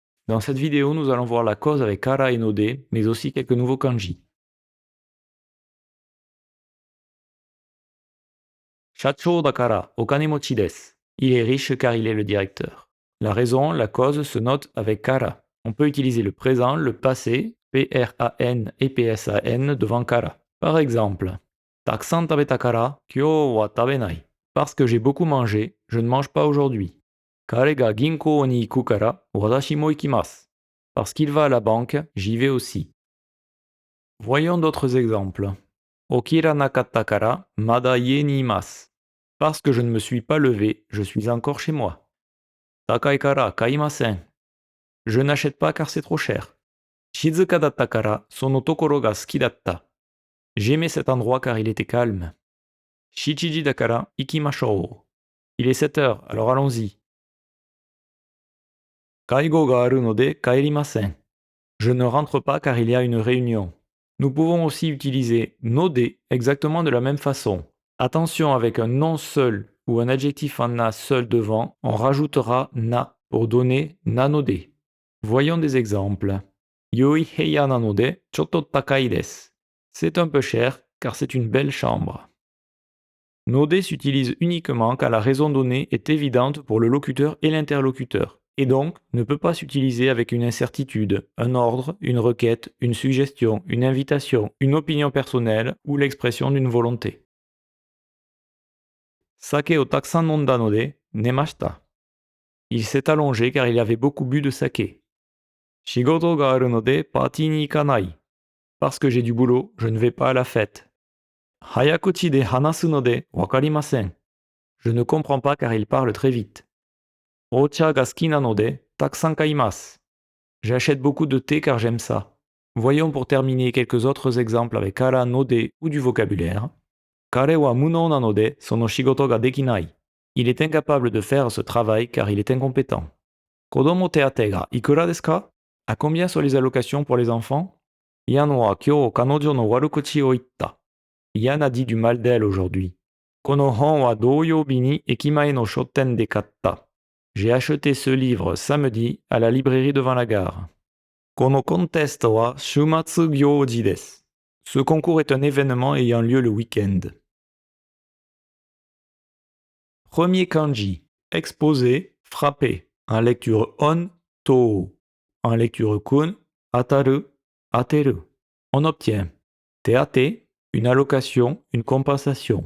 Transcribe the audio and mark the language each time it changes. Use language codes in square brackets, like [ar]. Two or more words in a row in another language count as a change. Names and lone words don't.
[fr] Dans cette vidéo, nous allons voir la cause avec kara et node, mais aussi quelques nouveaux kanji. [ja] 社長だからお金持ちです. [fr] Il est riche car il est le directeur. La raison, la cause se note avec kara. On peut utiliser le présent, le passé, PRAN et PSAN devant kara. Par exemple, [ja] たくさん食べたから今日は食べない. [fr] Parce que j'ai beaucoup mangé, je ne mange pas aujourd'hui. [ja] 彼が銀行に行くから私も行きます. [fr] Parce qu'il va à la banque, j'y vais aussi. Voyons d'autres exemples. [ja] 起きなかったからまだ家にいます. [fr] Parce que je ne me suis pas levé, je suis encore chez moi. [ja] 高いから買いません. [fr] Je n'achète pas car c'est trop cher. [ja] 静かだったからその所が好きだった. [fr] J'aimais cet endroit car il était calme. [ja] 七時だから行きましょう. [fr] Il est 7 heures, alors allons-y. [ja] 会議があるので帰りません. [fr] Je ne rentre pas car il y a une réunion. Nous pouvons aussi utiliser node exactement de la même façon. Attention, avec un nom seul ou un adjectif en na seul devant, on rajoutera na pour donner nanode. Voyons des exemples. [ja] 良い部屋なのでちょっと高いです. [fr] C'est un peu cher car c'est une belle chambre. Node s'utilise uniquement quand la raison donnée est évidente pour le locuteur et l'interlocuteur, et donc ne peut pas s'utiliser avec une incertitude, un ordre, une requête, une suggestion, une invitation, une opinion personnelle ou l'expression d'une volonté. [ja] 酒をたくさん飲んだので寝ました. [fr] Il s'est allongé car il avait beaucoup bu de saké. [ja] 仕事があるのでパーティーに行かない. [fr] Parce que j'ai du boulot, je ne vais pas à la fête. [ja] 早口で話すのでわかりません. [fr] Je ne comprends pas car il parle très vite. [ja] お茶が好きなのでたくさん買います. [fr] J'achète beaucoup de thé car j'aime ça. Voyons pour terminer quelques autres exemples avec kara, node ou du vocabulaire. [ja] 彼は無能なのでその仕事ができない. [fr] Il est incapable de faire ce travail car il est incompétent. [ja] 子供手当がいくらですか? [fr] À combien sont les allocations pour les enfants? [ja] ヤンは今日彼女の悪口を言った. [fr] Yan a dit du mal d'elle aujourd'hui. [ja] この本は土曜日に駅前の書店で買った. [fr] J'ai acheté ce livre samedi à la librairie devant la gare. [ja] このコンテストは週末行事です. [fr] Ce concours est un événement ayant lieu le week-end. Premier kanji, exposé, frapper. En lecture on, to. En lecture kun, ataru, ateru. On obtient teate, une allocation, une compensation.